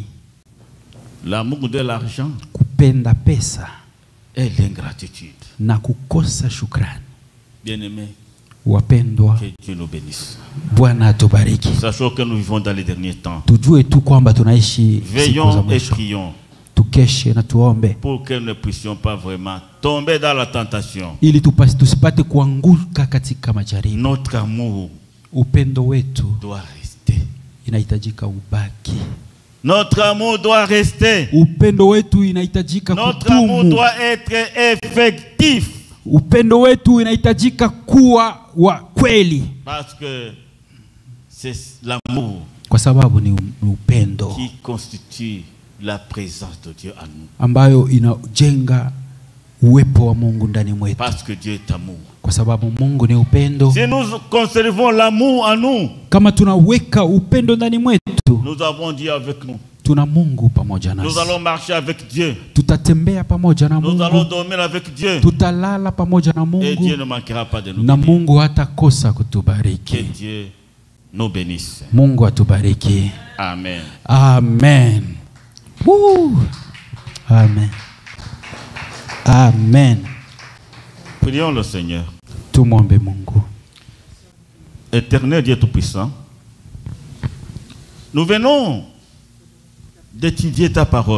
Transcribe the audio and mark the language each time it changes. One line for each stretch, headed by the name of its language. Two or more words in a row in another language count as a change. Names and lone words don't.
French: L'amour de l'argent.
Swahili: kupenda pesa
French: Et l'ingratitude.
Swahili: na kukosa shukrani.
French: Bien-aimés,
Swahili: Wapendwa,
French: que Dieu nous bénisse.
Swahili: Bwana atubariki.
French: Sachant que nous vivons dans les derniers temps.
Swahili: Tujue tu kwamba tunaishi siku za
French: Veillons et
Swahili: mwisho.
French: prions
Swahili: Tukeshe na tuombe
French: pour que nous ne puissions pas vraiment tomber dans la tentation.
Swahili: ili tusipate kuanguka katika majaribu.
French: Notre amour
Swahili: Upendo wetu
French: doit rester.
Swahili: inahitajika ubaki.
French: Notre amour doit rester.
Swahili: Upendo wetu inahitajika
French: Notre amour
Swahili: kudumu.
French: doit être effectif.
Swahili: Upendo wetu inahitajika kuwa wa kweli,
French: Parce que c'est l'amour
Swahili: kwa sababu ni upendo
French: qui constitue la présence de Dieu en nous.
Swahili: ambayo inajenga uwepo wa Mungu ndani mwetu,
French: Parce que Dieu est amour.
Swahili: kwa sababu Mungu ni upendo.
French: Si nous conservons l'amour en nous,
Swahili: Kama tunaweka upendo ndani mwetu,
French: nous avons Dieu avec nous.
Swahili: tuna Mungu pamoja
French: Nous
Swahili: nasi.
French: allons marcher avec Dieu.
Swahili: Tutatembea pamoja na
French: Nous allons
Swahili: Mungu,
French: dormir avec Dieu.
Swahili: tutalala pamoja na
French: Et Dieu
Swahili: Mungu,
French: ne manquera pas de nous
Swahili: na
French: bénir.
Swahili: Mungu hatakosa
French: Que
Swahili: kutubariki.
French: Dieu nous bénisse.
Swahili: Mungu atubariki.
French: Amen.
Swahili: Amen. Amen.
French: Amen. Prions le Seigneur.
Swahili: Tumwombe Mungu.
French: Éternel Dieu Tout-Puissant, nous venons d'étudier ta parole.